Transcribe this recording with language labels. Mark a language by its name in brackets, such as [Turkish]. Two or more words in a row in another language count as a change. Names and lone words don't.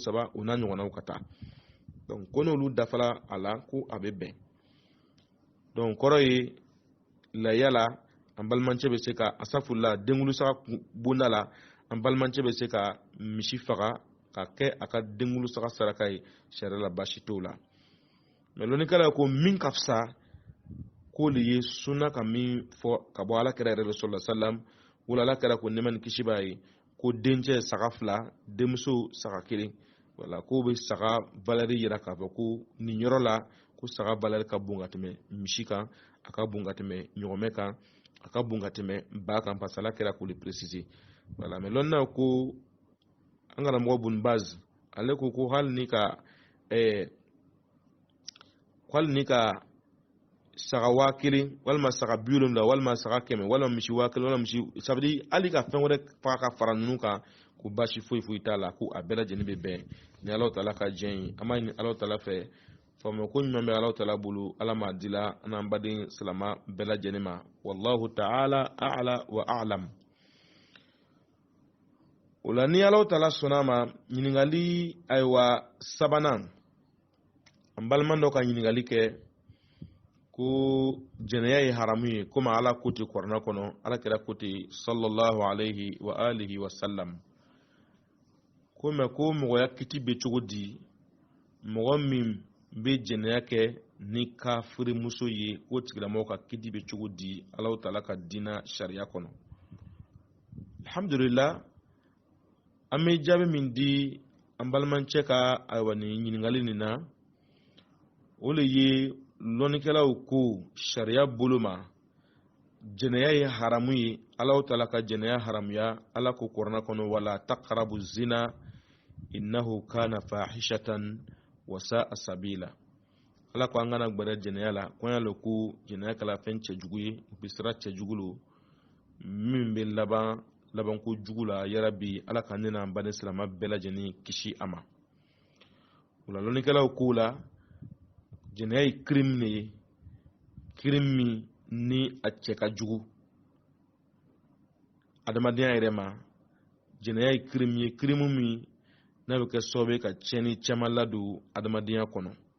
[Bambara] 3 o n'a ɲɔgɔnnaw ka taa donc ko n'olu dafala a la ko a bɛ bɛn donc kɔrɔ ye laya la an balimancɛ bɛ se ka asafurula denwulu saga bonda la an balimancɛ bɛ se ka misi faga ka kɛ a ka denwulu saga saraka ye sariya la baasi t'o la mais lɔnnikɛla ko min ka fisa ko de ye sunna ka min fɔ ka bɔ alakira yɛrɛ [Arabic] صلى الله عليه وسلم [Bambara] wala alakira ko nɛma ni kisi b'a ye ko dencɛ saga 2 denmuso saga 1 wala ko bɛ saga valeur yira k'a fɔ ko nin yɔrɔ la ko saga valeur ka bon ka tɛmɛ misi kan a ka bon ka tɛmɛ ɲɔgɔmɛ kan a ka bon ka tɛmɛ ba kan parce que alakira k'o le préciser [French] voilà mais [Bambara] lɔnna ko an karamɔgɔ Ibn Baz ale ko hali ni ka saga 1000 walima saga 70 walima saga 100 walima misi 1000 walima misi [French] ça veut dire [Bambara] hali ka fɛn wɛrɛ faga ka fara ninnu kan ko baasi foyi t'a la ko a bɛɛ lajɛlen bɛ bɛn ni Alahu Taala ka jɛn ye an b'a ɲini Alahu Taala fɛ faama ko ɲuman bɛ Alahu Taala bolo Ala m'a dila an n'an baden silama bɛɛ lajɛlen ma [Arabic] والله تعالى أعلى وأعلم [Bambara] o la ni Alahu Taala sɔnna ma ɲininkali ayiwa 3nan an baliman dɔ ka ɲininkali kɛ ko jɛnɛya ye haramu ye komi Ala ko ten Kuranɛ kɔnɔ Ala kɛra ko ten [Arabic] صلى الله عليه وعلى آله وسلم [Bambara] ko mais ko mɔgɔya kiti bɛ cogo di mɔgɔ min bɛ jɛnɛya kɛ ni kafiri muso ye ko tigilamɔgɔ ka kiti bɛ cogo di Alahu Taala ka diinɛ sariya kɔnɔ alhamdulillah an bɛ jaabi min di an balimancɛ ka ayiwa nin ɲininkali nin na o le ye lɔnnikɛlaw ko sariya bolo ma jɛnɛya ye haramu ye Alahu Taala ka jɛnɛya haramuya Ala ko Kuranɛ kɔnɔ [Arabic] ولا تقربوا الزنا إنه كان فاحشة وساء سبيلا [Bambara] Ala ko an kana gbɛrɛ jɛnɛya la ko y'a lɔ ko jɛnɛya kɛla fɛn cɛjugu ye u bɛ sira cɛjugu lo min bɛ laban ko jugu la yarabi Ala ka ne n'an baden silama bɛɛ lajɛlen kisi a ma o la lɔnnikɛlaw ko la jɛnɛya ye crime de ye crime min ni a cɛ ka jugu adamadenya yɛrɛ ma jɛnɛya ye crime ye crime min n'a bɛ kɛ sababu ye ka tiɲɛni caman ladon adamadenya kɔnɔ